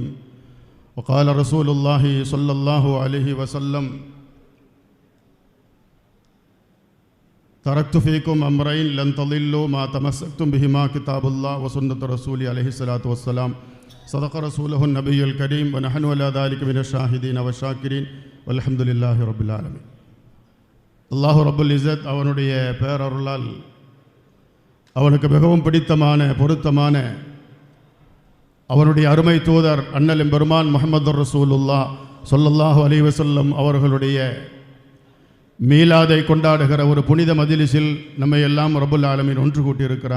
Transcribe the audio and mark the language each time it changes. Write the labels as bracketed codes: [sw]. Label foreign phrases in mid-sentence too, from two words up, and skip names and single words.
[ar] وقال رسول الله صلى الله عليه وسلم: تركت فيكم أمرين لن تضلوا ما تمسكتم بهما، كتاب الله وسنة رسوله عليه الصلاة والسلام. صدق رسوله النبي الكريم، ونحن على ذلك من الشاهدين والشاكرين، والحمد لله رب العالمين. الله رب العزت [ta] அவனுடைய பேரருளால் அவனுக்கு மிகவும் பிடித்தமான பொருத்தமான அவனுடைய அருமை தூதர் அண்ணல் எம்பெருமான் முஹம்மது [ar] رسول الله صلى الله عليه وسلم [ta] அவர்களுடைய மீலாதை கொண்டாடுகிற ஒரு புனித மஜ்லிஸில் நம்மை எல்லாம் [ar] رب العالمين [ta] ஒன்று கூட்டியிருக்கிறான்.